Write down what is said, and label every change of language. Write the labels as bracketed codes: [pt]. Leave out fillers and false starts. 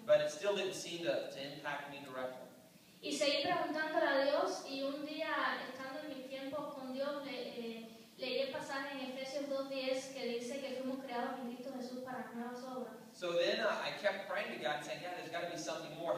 [en] But it still didn't seem to impact me directly. [es] Y seguí preguntándole a Dios, y un día, estando en mis tiempos con Dios, leí el pasaje en Efesios 2:10 que dice que fuimos creados en Cristo Jesús para nuevas obras. [en] So then I kept praying to God and saying, God, there's got to be something more.